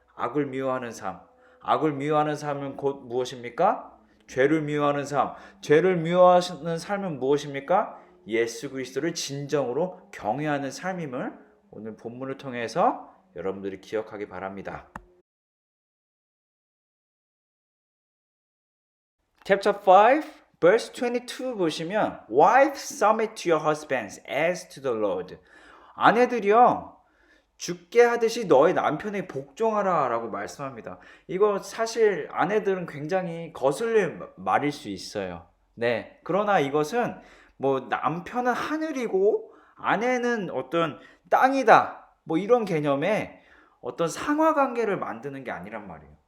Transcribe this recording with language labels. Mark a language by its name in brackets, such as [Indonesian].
[Korean] 악을 미워하는 삶. 악을 미워하는 삶은 곧 무엇입니까? 죄를 미워하는 삶. 죄를 미워하는 삶은 무엇입니까? 예수 그리스도를 진정으로 경외하는 삶임을 오늘 본문을 통해서 여러분들이 기억하기 바랍니다. [English] Chapter 5, verse 22 [Korean] 보시면 [English] Wives submit to your husbands as to the Lord. [Korean] 아내들이요 죽게 하듯이 너의 남편에게 복종하라 라고 말씀합니다. 이거 사실 아내들은 굉장히 거슬릴 말일 수 있어요. 네, 그러나 이것은 뭐 남편은 하늘이고 아내는 어떤 땅이다 뭐 이런 개념의 어떤 상하관계를 만드는 게 아니란 말이에요.